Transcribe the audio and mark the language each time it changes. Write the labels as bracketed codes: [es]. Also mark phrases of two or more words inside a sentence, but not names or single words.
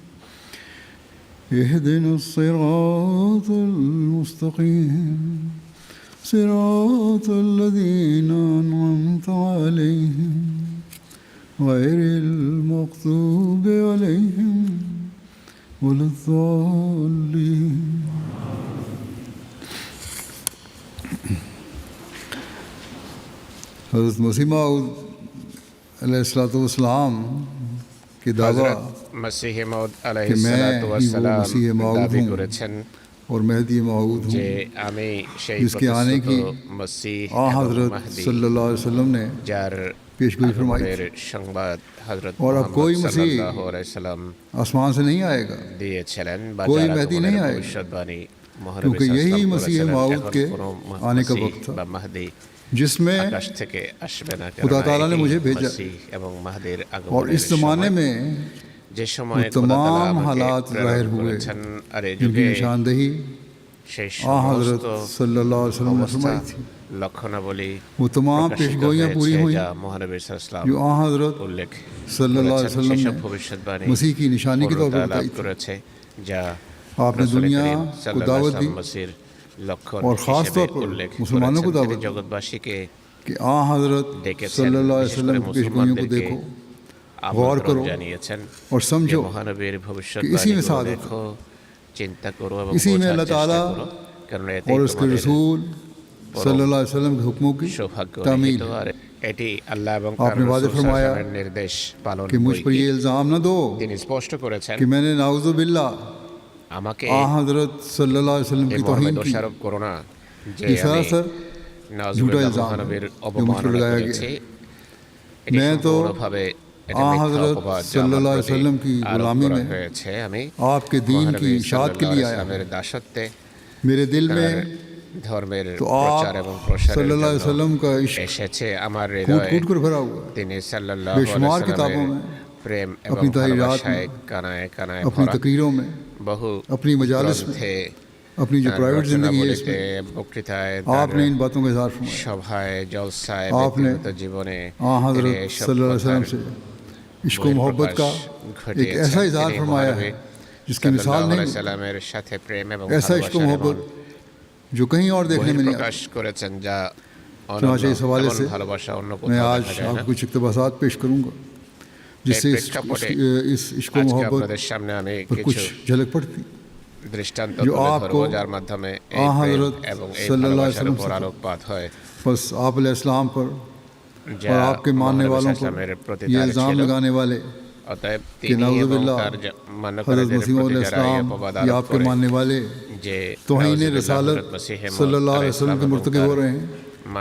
[ar] اهدنا الصراط المستقیم صراط الذین انعمت علیہم غیر المغضوب علیہم ولا الضالین۔ [ur] حضرت مسیح موعود [ar] علیہ الصلوۃ والسلام [ur] کی دعویٰ مسیح موعود علیہ کہ میں [ar] الصلوۃ والسلام [ur] مسیح موعود [bn] দাবি [ur] ہوں [bn] করেছেন [ur] اور مہدی موعود [bn] যে [ur] ہوں، [bn] আমি সেই [ur] جس کے آنے کی [bn] মসিহ [ur] آن [bn] এবং [ur] حضرت [bn] মাহদী [ar] صلی اللہ علیہ وسلم نے [bn] যার [ur] پیشگوئی فرمائی [bn] আগমনের [ur] تھی، [bn] সংবাদ হযরত [ur] اور اب کوئی [bn] মুহাম্মদ [ur] مسیح [ar] صلى الله عليه سلم [ur] آسمان سے نہیں آئے گا [bn] দিয়েছিলেন বা [ur] کوئی [bn] যার [ur] مہدی [bn] আগমনের [ur] نہیں آئے گا، [bn] ভবিষ্যৎবাণী মহানবী [ur] کیونکہ [bn] সাল্লাল্লাহু [ur] یہی [bn] আলাইহি [ur] مسیح [bn] ওয়াসাল্লাম [ur] موعود [bn] এখন [ur] کے [bn] কোনো [ur] آنے کا [bn] মসিহ [ur] وقت تھا [bn] বা মাহদী [ur] جس میں [bn] আকাশ থেকে আসবে না, [ur] خدا [bn] কেননা [ur] تعالیٰ نے [bn] এই [ur] مجھے بھیجا، [bn] মসিহ এবং মাহদীর [ur] اور [bn] আগমনের [ur] اس زمانے [bn] সময় [ur] میں [bn] যে সময় [ur] وہ [bn] খোদা তাআলা [ur] تمام [bn] আমাকে [ur] حالات [bn] প্রেরণ [ur] ظاہر ہوئے [bn] করেছেন আর এই [ur] جن کی [bn] যুগে [ur] نشاندہی [bn] সেই [ur] آن حضرت [bn] সমস্ত [ar] صلی اللہ علیہ وسلم نے [bn] অবস্থা [ur] فرمائی تھی، [bn] লক্ষণাবলী [ur] وہ تمام [bn] প্রকাশিত [ur] پیشگوئیاں پوری [bn] হয়েছে [ur] ہوئیں [bn] যা মহানবী সাল্লাল্লাহু [ur] جو آن حضرت [bn] উল্লেখ [ar] صلی اللہ علیہ [bn] করেছেন। [ur] وسلم [bn] সেসব [ur] نے [bn] ভবিষ্যৎবাণী [ur] مسیح کی نشانی کے طور پر [bn] পূর্ণতা লাভ [ur] بتائی تھی۔ [bn] করেছে যা [ur] آپ نے [bn] রাসূল [ur] دنیا [bn] করিম [ur] کو [bn] সাল্লাল্লাহু [ur] دعوت [bn] আলাইহি [ur] دی [bn] ওয়াসাল্লাম মসির লক্ষণ [ur] اور خاص [bn] হিসেবে [ur] طور پر [bn] উল্লেখ [ur] مسلمانوں کو [bn] করেছেন। [ur] دعوت [bn] তিনি [ur] دی [bn] জগৎবাসীকে [ur] کہ آن حضرت [bn] ডেকেছেন, [ar] صلی اللہ علیہ [bn] বিশেষ [ur] وسلم [bn] করে [ur] کی پیشگوئیوں کو [bn] মুসলমানদেরকে [ur] دیکھو، غور [bn] আমন্ত্রণ [ur] کرو [bn] জানিয়েছেন [ur] اور [bn] যে [ur] سمجھو [bn] মহানবীর [ur] کہ اسی میں [bn] ভবিষ্যৎবাণীগুলো [ur] سعادت ہے، [bn] দেখো, চিন্তা করো এবং [ur] اسی میں [bn] বোঝার [ur] اللہ [bn] চেষ্টা [ur] تعالیٰ [bn] করো, কারণ [ur] اور [bn] এতেই [ur] اس کے [bn] তোমাদের [ur] رسول [ar] صلی اللہ علیہ وسلم [ur] کے حکموں کی [bn] সৌভাগ্য [ur] تعمیل [bn] নিহিত। [ur] ہے۔ [bn] আর এটি আল্লাহ এবং [ur] آپ [bn] তার [ur] نے واضح [bn] রাসূল [ur] فرمایا [ar] صلى الله عليه [bn] ওয়াসাল্লামের নির্দেশ পালন [ur] کہ مجھ پر [bn] বই [ur] یہ الزام نہ دو [bn] তিনি স্পষ্ট করেছেন [ur] کہ میں نے [ar] نعوذ باللہ [bn] আমাকে [ur] آن حضرت [ar] صلی اللہ علیہ وسلم [bn] এই [ur] کی [bn] মর্মে [ur] توہین کی، [bn] দোষারোপ করো না যে [ur] یہ [bn] আমি [ur] سراسر جھوٹا [bn] নাউজুবিল্লাহ [ur] الزام [bn] মহানবীর [ur] ہے جو مجھ پر [bn] অবমাননা [ur] لگایا گیا [bn] করেছি। [ur] ہے۔ [bn] এটি [ur] میں تو [bn] সম্পূর্ণভাবে এটা [ur] آن [bn] মিথ্যা [ur] حضرت [bn] অপবাদ যা [ur] صلی [bn] আমার [ar] اللہ علیہ [bn] প্রতি [ur] وسلم کی [bn] আরোপ [ur] غلامی [bn] করা [ur] میں [bn] হয়েছে। আমি [ur] آپ کے دین کی [bn] মহানবী [ur] اشاعت کے [bn] সাল্লাল্লাহু [ur] لیے [bn] আলাইহি [ur] آیا ہوں، [bn] ওয়াসাল্লামের দাসত্বে [ur] میرے دل میں [bn] তার ধর্মের [ur] تو [bn] প্রচার এবং [ur] آپ [bn] প্রসারের [ar] صلی اللہ علیہ [bn] জন্য [ur] وسلم کا عشق [bn] এসেছে আমার [ur] کھوٹ [bn] হৃদয়ে। [ur] کھوٹ کر بھرا ہوا ہے، [bn] তিনি সাল্লাল্লাহু [ur] بے [bn] আলাইহি [ur] شمار [bn] ওয়াসাল্লামের [ur] کتابوں میں، [bn] প্রেম এবং [ur] اپنی تحریرات [bn] ভালোবাসায় [ur] میں، [bn] কানায় কানায় [ur] اپنی [bn] ভরা [ur] تقریروں میں، [bn] বহু [ur] اپنی مجالس میں، [bn] গ্রন্থে, [ur] اپنی جو پرائیویٹ زندگی ہے اس [bn] রচনাবলীতে, [ur] میں [bn] বক্তৃতায়, [ur] آپ نے ان باتوں کا اظہار فرمایا۔ [bn] সভায়, জলসায়, [ur] آپ نے [bn] ব্যক্তিগত জীবনে [ur] آن [bn] তিনি [ur] حضرت [bn] এসব [ar] صلی اللہ علیہ وسلم [bn] কথার [ur] سے عشق و محبت کا [bn] বহিঃপ্রকাশ [ur] ایک ایسا [bn] ঘটিয়েছেন। [ur] اظہار [bn] তিনি [ur] فرمایا [bn] মহানবী [ur] ہے جس کی مثال [bn] সাল্লাল্লাহু [ur] نہیں [bn] আলাইহি [ur] ہے، [bn] সাল্লামের সাথে প্রেম এবং [ur] ایسا عشق و [bn] ভালোবাসার [ur] محبت [bn] এমন [ur] جو کہیں اور دیکھنے میں نہیں [bn] বহিঃপ্রকাশ [ur] آتا۔ [bn] করেছেন যা [ur] چنانچہ اس حوالے [bn] এমন [ur] سے [bn] ভালোবাসা অন্য [ur] میں [bn] কোথাও [ur] آج [bn] দেখা যায় [ur] آپ [bn] না। [ur] کو کچھ اقتباسات پیش کروں گا جس سے [bn] এই প্রেক্ষাপটে [ur] اس عشق و [bn] আজকে [ur] محبت [bn] আপনাদের সামনে আমি [ur] پر [bn] কিছু [ur] کچھ جھلک پڑتی [bn] দৃষ্টান্ত [ur] جو [bn] তুলে [ur] آپ [bn] ধরবো [ur] کو [bn] যার মাধ্যমে এই [ur] آن [bn] প্রেম [ur] حضرت [bn] এবং এই [ar] صلی اللہ علیہ [bn] ভালোবাসার [ur] وسلم [bn] উপর [ur] سے [bn] আলোকপাত হয় [ur] بس آپ [ar] علیہ السلام [ur] پر [bn] যা [ur] اور آپ کے ماننے [bn] মহানবী [ur] والوں [ar] صلى الله عليه [ur] پر [bn] প্রতি [ur] یہ [bn] তার [ur] الزام [bn] ছিল। [ur] لگانے والے [bn] অতএব [ur] کہ [bn] তিনি [ur] نعوذ [bn] এবং [ur] باللہ [bn] তার [ur] حضرت [bn] মান্যকারীদের [ur] مسیح [bn] প্রতি [ur] علیہ [bn] যারা এই [ur] السلام [bn] অপবাদ [ur] یا [bn] আরোপ [ur] آپ کے [bn] করে [ur] ماننے والے [bn] যে [ur] توہین [bn] নাউজুবিল্লাহ [ur] رسالت [bn] হযরত মসিহ [ar] صلی اللہ [bn] মাউদ [ar] علیہ وسلم کے عليه السلام [ur] مرتکب [bn] এবং [ur] ہو رہے [bn] তার [ur] ہیں،